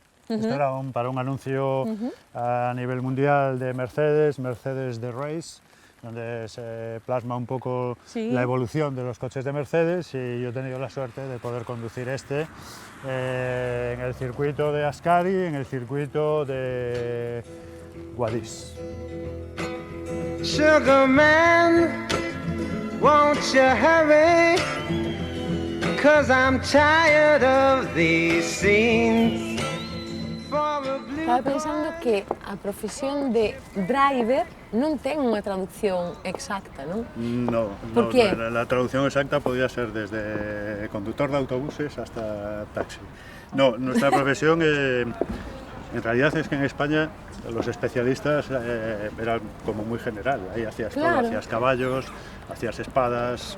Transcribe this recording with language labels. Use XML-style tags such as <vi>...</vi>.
<es>Esto era para un anuncio a nivel mundial de Mercedes The Race, donde se plasma un poco Sí. la evolución de los coches de Mercedes, y yo he tenido la suerte de poder conducir este en el circuito de Ascari, en el circuito de Guadix.</es> <en>Sugar man, won't you hurry? 'Cause I'm tired of these scenes.</en> <gl>Estaba pensando que a profesión de driver non ten unha traducción exacta, non?</gl> <es>No, ¿Por qué? la traducción exacta podría ser desde conductor de autobuses hasta taxi. No, nuestra profesión en realidad es que en España los especialistas eran como muy general. Ahí hacías Claro. todo, hacías caballos, hacías espadas,</es>